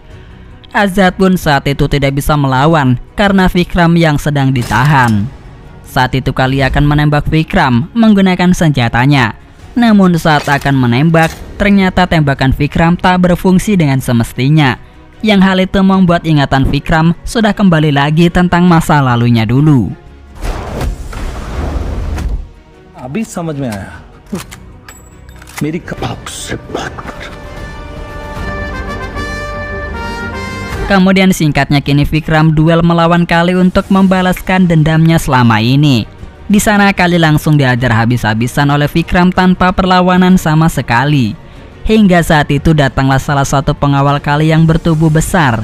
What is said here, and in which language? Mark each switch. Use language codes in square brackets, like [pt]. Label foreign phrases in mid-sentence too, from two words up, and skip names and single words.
[id] Azad pun saat itu tidak bisa melawan karena Vikram yang sedang ditahan. Saat itu Kali akan menembak Vikram menggunakan senjatanya. Namun saat akan menembak, ternyata tembakan Vikram tak berfungsi dengan semestinya. Yang hal itu membuat ingatan Vikram sudah kembali lagi tentang masa lalunya dulu. [hi] अभी समझ में आया मेरी कबाब से बात कर। [id] Kemudian singkatnya kini Vikram duel melawan Kali untuk membalaskan dendamnya selama ini. Di sana Kali langsung diajar habis-habisan oleh Vikram tanpa perlawanan sama sekali. Hingga saat itu datanglah salah satu pengawal Kali yang bertubuh besar.